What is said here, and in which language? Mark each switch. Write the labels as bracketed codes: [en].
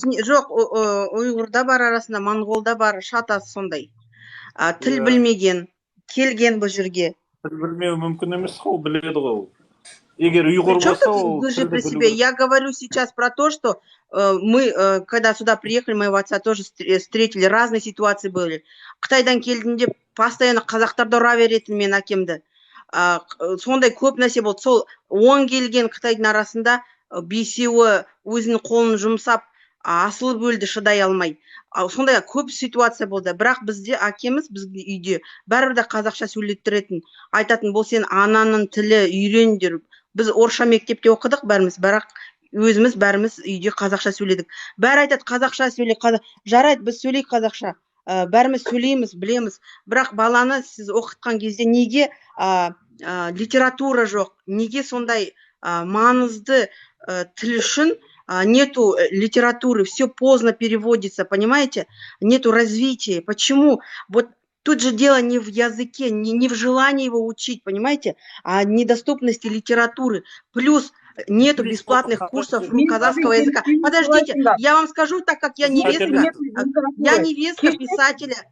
[kk] Жоқ, ұйғырда бар арасында, монғолда бар, шатасы сондай. Тіл білмеген, келген бұл жерге. Тіл білмеу мүмкін емес қой, біледі ғой. Егер ұйғыр болса, ол тілді білу. [ru] Я говорю сейчас про то, что мы, когда сюда приехали, моего отца тоже встретили, разные ситуации были. [kk] Қытайдан келдімде постоянно қазақтарды ұра беретін мен әкемді. Сондай көп нәрсе болды. Сол 10 келген Қытайдың арасында 5-еуі өзінің қолын жұмсап, асылып өлді шыдай алмай. Сондай көп ситуация болды. Бірақ бізде әкеміз, біздің үйде бәрібір де қазақша сөйлеттіретін, айтатын, бұл сен ананың тілі үйрендер. Біз орысша мектепте оқыдық бәріміз, бірақ өзіміз бәріміз үйде қазақша сөйледік. Бәрі айтады, қазақша сөйле, жарайды, біз сөйлейік қазақша. Бәріміз сөйлейміз, білеміз. Бірақ баланы сіз оқытқан кезде неге литература жоқ, неге сондай маңызды тіл үшін нету литературы, все поздно переводится, понимаете? [ru] Нету развития. Почему? Вот тут же дело не в языке, не в желании его учить, понимаете? А недоступности литературы. Плюс нету бесплатных курсов казахского языка. Подождите, я вам скажу, так как я невестка писателя.